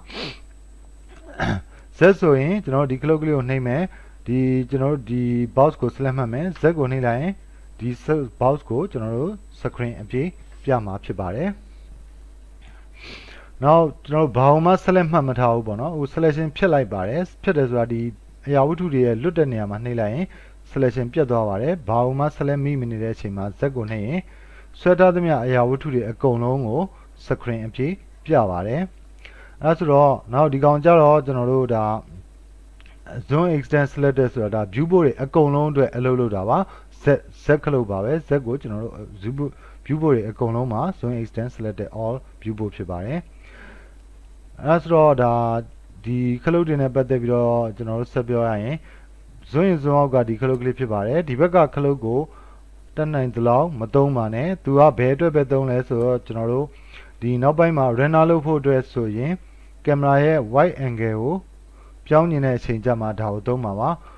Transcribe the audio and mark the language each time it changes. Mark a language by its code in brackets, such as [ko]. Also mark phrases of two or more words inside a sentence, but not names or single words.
[my] Z ဆိုရင်ကျွန်တော်ဒီခလုတ်ကလေးကိုနှိပ်မယ်ဒီကျွန်တော်တို့ဒီ box ကို select မှတ်မယ် Z ကိုနှိပ်လိုက်ရင်ဒီ box ကိုကျွန်တော်တို့ screen အပြည့်ပြမှာဖြစ်ပါတယ်နောက်ကျွန်တော်ဘာမှ select မှတ်မထားဘူးပေါ့နော်ဟို selection ဖြစ်လိုက်ပါတယ် ဖြစ်တယ်ဆိုတာဒီအရာဝတ္ထုတွေရဲ့လွတ်တဲ့နေရာမှာနှိပ်လိုက်ရင် selection ပြတ်သွားပါတယ်ဘာမှ select မိမနေတဲ့အချိန်မှာ Z ကိုနှိပ်ရင်ဆွဲထားသမျှအရာဝတ္ထုတွေအကုန်လုံးကို screen အပြည့်ပြပါတယ်အဲဆိုတော့နောက်ဒီကောင်ကြတော့ကျွန်တော်တို့ဒါ [en] zone extend selected [my] ဆိုတာဒါ [en] view board [my] တွေအကုန်လုံးအတွက်အလုပ် လုပ်တာပါZ ခလုတ်ပါပဲ Z ကိုကျွန်တော်တို့ [en] view board [my] တွေအကုန်လုံးမှာ [en] zone extend selected all view board [my] ဖြစ်ပါတယ်အဲဆိုတော့ဒါဒီခလုတ်တွေနဲ့ပတ်သက်ပြီးတော့ကျွန်တော်တို့ဆက်ပြောရရင် [en] zone in zone out [my] ကဒီခလုတ်ကလေးဖြစ်ပါတယ်ဒီဘက်ကခလုတ်ကိုတက်နိုင်သလောက်မသုံးပါနဲ့သူကဘယ်အတွက်ပဲသုံးလဲဆိုတော့ကျွန်တော်တို့ဒီနောက်ပိုင်းမှာ render လုပ်ဖို့အတွက်ဆိုရင်ကင်မရာရဲ့ [en] wide angle [my] ကိုပြောင်းနေတဲ့အချိန်ကျမှဒါကိုသုံးပါပါ